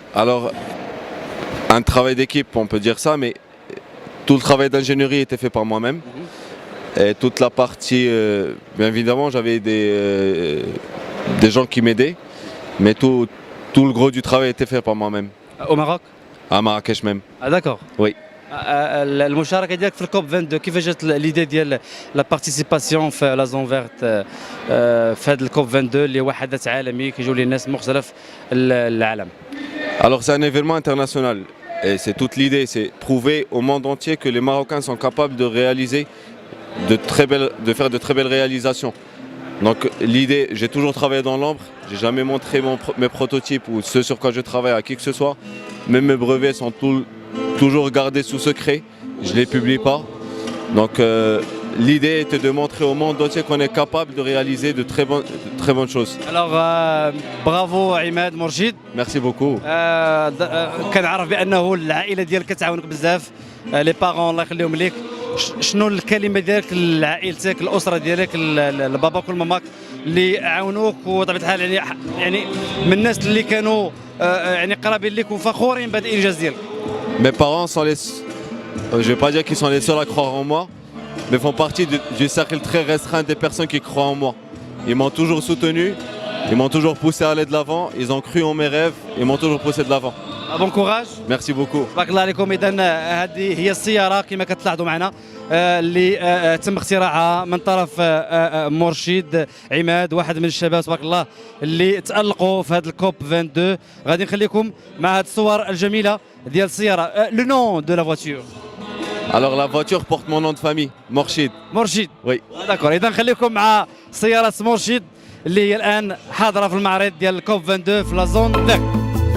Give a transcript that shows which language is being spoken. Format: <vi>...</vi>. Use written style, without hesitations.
<fr>Alors, un travail d'équipe, on peut dire ça, mais tout le travail d'ingénierie était fait par moi-même. Et toute la partie, bien évidemment, j'avais des gens qui m'aidaient, mais tout le gros du travail était fait par moi-même. Au Maroc? À Marrakech même. Ah d'accord. Oui.</fr> <ar>المشاركه ديالك في الكوب 22 كيفاش جات ليدي ديال</ar> <fr>لا بارتيسيباسيون</fr> <ar>في</ar> <fr>لا زون فيرت</fr> <ar>في هذا الكوب 22 اللي هو حدث عالمي كيجيو ليه الناس مختلف العالم؟</ar> <fr>Alors c'est un événement international et c'est toute l'idée, c'est prouver au monde entier que les Marocains sont capables de réaliser de faire de très belles réalisations. Donc l'idée, j'ai toujours travaillé dans l'ombre, j'ai jamais montré mes prototypes ou ce sur quoi je travaille à qui que ce soit. Même mes brevets sont toujours gardés sous secret, je ne les publie pas. Donc l'idée était de montrer au monde entier qu'on est capable de réaliser de très bonnes choses. Alors bravo عماد مرشد. Merci beaucoup.</fr> <ar>كنعرف بأنه العائلة ديالك كتعاونك بزاف،</ar> <fr>لي بارون</fr> <ar>الله يخليهم ليك، شنو الكلمه ديالك لعائلتك الاسره ديالك لباباك والماماك اللي عاونوك وطبيعه الحال يعني من الناس اللي كانوا يعني قرابين لك وفخورين بهذا الانجاز ديالك.</ar> <fr>Mes parents sont les... Je vais pas dire qu'ils sont les seuls à croire en moi, mais font partie du cercle très restreint des personnes qui croient en moi. Ils m'ont toujours soutenu, ils m'ont toujours poussé à aller de l'avant, ils ont cru en mes rêves, ils m'ont toujours poussé de l'avant. بون كوراج. Merci beaucoup.</fr> <ar>تبارك الله عليكم. اذا هذه هي السياره كما كتلاحظوا معنا اللي تم اختراعها من طرف مرشد عماد، واحد من الشباب تبارك الله اللي تالقوا في هذا الكوب 22. غادي نخليكم مع هذه الصور الجميله ديال السياره.</ar> <fr>لو نون دو لا فواتور. Alors la voiture porte mon nom de famille, Morchid.</fr> <ar>مرشد.</ar> <fr>Oui. داكور.</fr> <ar>اذا نخليكم مع سياره مرشد اللي هي الان حاضره في المعرض ديال الكوب 22 في</ar> <fr>لا زون</fr> <ar>2.</ar>